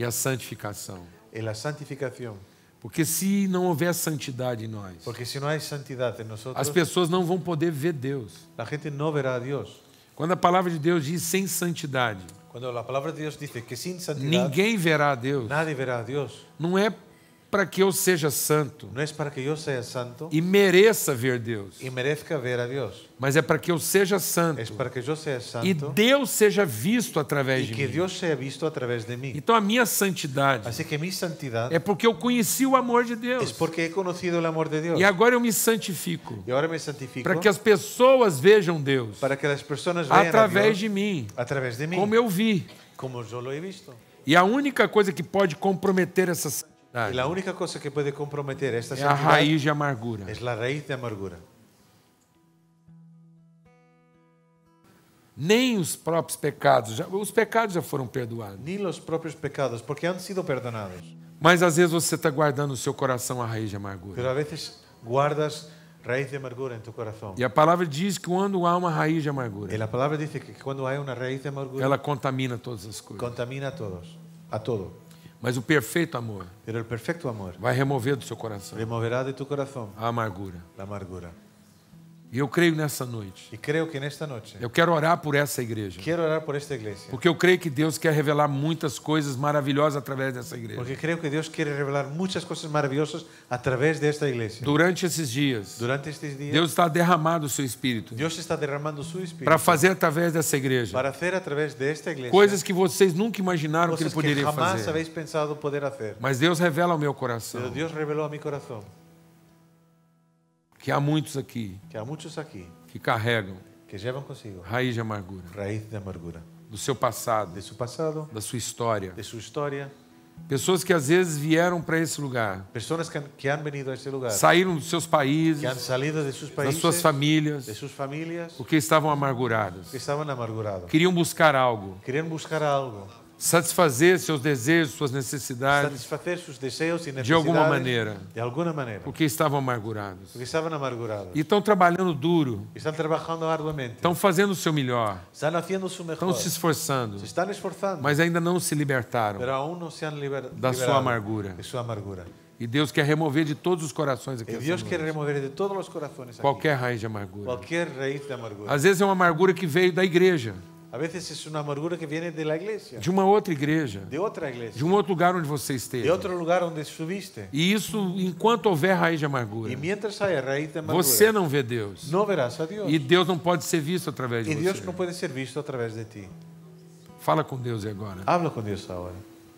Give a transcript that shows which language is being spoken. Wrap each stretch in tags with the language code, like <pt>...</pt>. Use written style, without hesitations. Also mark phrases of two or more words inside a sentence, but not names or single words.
<pt>e a santificação,</pt> <es>y la santificación</es> <pt>Porque se não houver santidade em nós,</pt> <es>Porque si no hay santidad en nosotros,</es> <pt>as pessoas não vão poder ver Deus.</pt> <es>la gente no verá a Dios.</es> <pt>Quando a palavra de Deus diz sem santidade,</pt> <es>Cuando la palabra de Dios dice que sin santidad</es> <pt>ninguém verá a Deus,</pt> <es>nadie verá a Dios,</es> <pt>não é para que eu seja santo</pt> <es>no es para que yo sea santo</es> <pt>e mereça ver Deus,</pt> <es>y merezca ver a Dios,</es> <pt>mas é para que eu seja santo</pt> <es>es para que yo sea</es> <pt>e</pt> <es>santo</es> <pt>Deus seja visto através</pt> <es>y</es> <pt>de</pt> <es>que</es> <pt>mim.</pt> <es>Dios sea visto a través de mí.</es> <pt>Então a minha santidade</pt> <es>Así que mi santidad</es> <pt>é porque eu conheci o amor de</pt> <es>es</es> <pt>Deus</pt> <es>porque he conocido el amor de Dios</es> <pt>e agora eu me santifico</pt> <es>y ahora me santifico</es> <pt>para que as pessoas vejam Deus</pt> <es>para que las personas vean a</es> <pt>através</pt> <es>Dios</es> <pt>de mim,</pt> <es>a través de mí,</es> <pt>como eu vi.</pt> <es>como yo lo he visto.</es> <pt>E a única coisa que pode comprometer essa</pt> <es>Y</es> <pt>santidade</pt> <es>la única cosa que puede comprometer esta</es> <pt>é a</pt> <es>santidad</es> <pt>raiz de amargura.</pt> <es>es la raíz de amargura.</es> <pt>Nem os próprios pecados, os pecados já foram perdoados.</pt> <es>Ni los propios pecados, porque han sido perdonados.</es> <pt>Mas às vezes você está guardando no seu coração a raiz de amargura.</pt> <es>Pero a veces guardas raíz de amargura en tu corazón.</es> <pt>E a palavra diz que quando há uma raiz de</pt> <es>Y</es> <pt>amargura,</pt> <es>la palabra dice que cuando hay una raíz de amargura,</es> <pt>ela contamina todas as coisas.</pt> <es>contamina a todos, a todo.</es> <pt>Mas o perfeito amor</pt> <es>Pero el perfecto amor</es> <pt>vai remover do seu coração</pt> <es>removerá de tu corazón</es> <pt>a amargura.</pt> <es>la amargura.</es> <pt>E eu creio nessa noite.</pt> <es>Y creo que en esta noche</es> <pt>Eu quero orar por essa igreja.</pt> <es>quiero orar por esta iglesia.</es> <pt>Porque eu creio que Deus quer revelar muitas coisas maravilhosas através dessa igreja.</pt> <es>Porque creo que Dios quiere revelar muchas cosas maravillosas a través de esta iglesia.</es> <pt>Durante esses dias,</pt> <es>Durante estos días,</es> <pt>Deus está derramando o seu Espírito</pt> <es>Dios está derramando su espíritu</es> <pt>para fazer através dessa igreja</pt> <es>para hacer a través de esta iglesia</es> <pt>coisas que vocês nunca imaginaram que Ele</pt> <es>cosas que</es> <pt>poderia</pt> <es>jamás</es> <pt>fazer.</pt> <es>habéis pensado poder hacer.</es> <pt>Mas Deus revela ao meu</pt> <es>Pero</es> <pt>coração</pt> <es>Dios reveló a mi corazón</es> <pt>que há muitos aqui</pt> <es>que a muchos aquí</es> <pt>que carregam</pt> <es>que llevan consigo</es> <pt>raiz de amargura</pt> <es>raíz de amargura,</es> <pt>do seu passado,</pt> <es>de su pasado,</es> <pt>da sua história.</pt> <es>de su historia.</es> <pt>Pessoas que às vezes vieram para esse lugar,</pt> <es>Personas que han venido a este lugar,</es> <pt>saíram dos seus países,</pt> <es>que han salido de sus</es> <pt>das</pt> <es>países,</es> <pt>suas</pt> <es>de</es> <pt>famílias,</pt> <es>sus familias,</es> <pt>porque estavam amarguradas.</pt> <es>que estaban amargurados.</es> <pt>Queriam buscar algo,</pt> <es>Querían buscar algo,</es> <pt>satisfazer seus desejos, suas necessidades,</pt> <es>satisfacer sus deseos y</es> <pt>de alguma</pt> <es>necesidades</es> <pt>maneira,</pt> <es>de alguna manera,</es> <pt>porque estavam amargurados.</pt> <es>porque estaban amargurados.</es> <pt>E estão trabalhando duro,</pt> <es>Están trabajando arduamente,</es> <pt>estão fazendo o seu melhor,</pt> <es>están haciendo su</es> <pt>estão</pt> <es>mejor,</es> <pt>se esforçando,</pt> <es>se están esforzando,</es> <pt>mas ainda não se libertaram</pt> <es>pero aún no se han</es> <pt>da sua</pt> <es>liberado</es> <pt>amargura.</pt> <es>de su amargura.</es> <pt>E Deus quer remover de todos os corações aqui</pt> <es>Y</es> <pt>essa</pt> <es>Dios quiere</es> <pt>noite</pt> <es>remover de todos los corazones aquí</es> <pt>qualquer raiz de amargura.</pt> <es>cualquier raíz de amargura.</es> <pt>Às vezes é uma amargura que veio da igreja,</pt> <es>A veces es una amargura que viene de la iglesia,</es> <pt>de uma outra igreja,</pt> <es>de otra iglesia,</es> <pt>de um outro lugar onde você</pt> <es>de</es> <pt>esteve.</pt> <es>otro lugar donde estuviste.</es> <pt>E isso, enquanto houver raiz de amargura,</pt> <es>Y mientras haya raíz de amargura,</es> <pt>você não vê Deus.</pt> <es>no verás a Dios.</es> <pt>E Deus não pode ser visto através de</pt> <es>Y Dios</es> <pt>você.</pt> <es>no puede ser visto a través de ti.</es> <pt>Fala com Deus agora.</pt> <es>Habla con Dios ahora.</es>